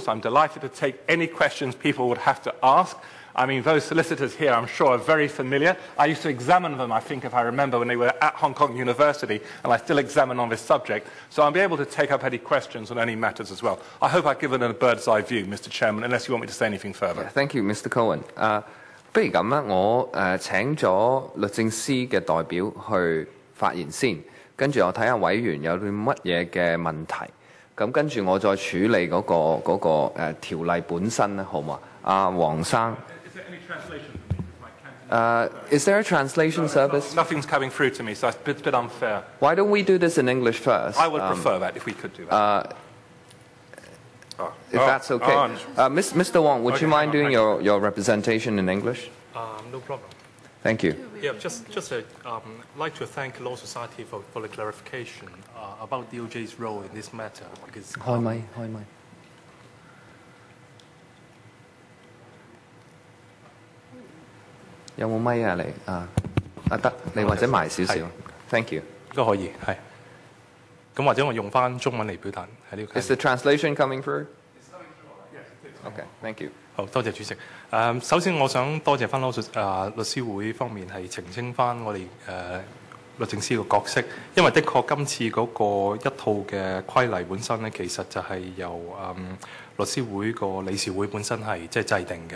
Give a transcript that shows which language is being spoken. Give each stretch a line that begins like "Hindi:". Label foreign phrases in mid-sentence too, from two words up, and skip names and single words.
English: I'm delighted to take any questions people would have to ask. I mean, those solicitors here, I'm sure, are very familiar. I used to examine them, I think, if I remember, when they were at Hong Kong University, and I still examine on this subject. So I'll be able to take up any questions on any matters as well. I hope I've given a bird's-eye view, Mr. Chairman, unless you want me to say anything further. Yeah, thank you, Mr. Cohen.
Cantonese: 不如咁啦，我請咗律政司嘅代表去發言先，跟住我睇下委員有啲乜嘢嘅問題，咁跟住我再處理嗰個條例本身咧，好嘛？
English: 阿黃生。Is there a translation service? Nothing's coming through to me, so it's a bit unfair. Why don't we do this in English first? I would prefer that if we could do that. If that's okay. Mr. Wong, would you mind doing your representation in English? No problem. Thank you. Yeah, just like to thank Law Society for the clarification about DOJ's role in this matter. Because
Cantonese: 開咪。有冇咪啊？你得，你或者埋少少。
English: Thank you。
Cantonese: 都可以係。咁或者我用翻中文嚟表達喺呢個。
English: Is the translation coming through? Okay, thank you。
Cantonese: 好多謝主席。首先我想多謝翻律師會方面係澄清翻我哋律政司嘅角色，因為的確今次嗰個一套嘅規例本身咧，其實就係由律師會個理事會本身係即係制定嘅。